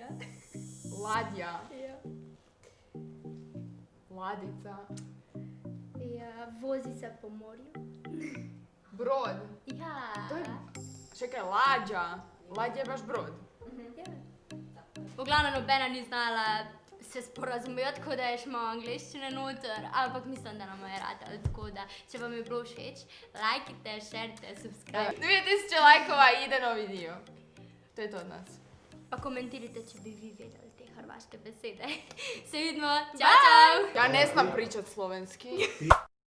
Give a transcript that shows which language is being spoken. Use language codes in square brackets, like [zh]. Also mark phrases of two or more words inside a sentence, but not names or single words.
[sl] Ladja. Ja. [hr] Ladica. [sl] Ja, vozi se po morju. [hr] Brod. [sl] Ja. [hr] To je... Čekaj, lađa. Lađa je baš brod. [sl] Ja. [hr] Uglavnom, [sl] nobena ni znala se sporazumeti, tako da je še malo angliščine noter, ampak mislim, da nam je rada, tako da, če vam je bilo všeč, lajkite, šerite, [en] subscribe. [hr] 2000 lajkova i ide novi dio. To je to od nas. [sl] Pa komentirajte, če bi vi vedeli te hrvaške besede. [hr] Se vidimo, čao, čao! Ja ne znam pričat slovenski.